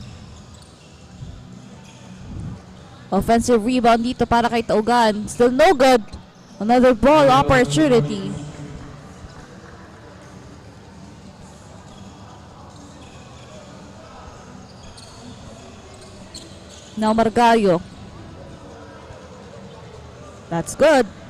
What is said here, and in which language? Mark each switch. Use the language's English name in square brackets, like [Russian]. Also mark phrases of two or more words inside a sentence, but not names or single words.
[English] Offensive rebound [Filipino] dito para kay Taugan. [English] Still no good. Another ball opportunity. Now Margallo. That's good.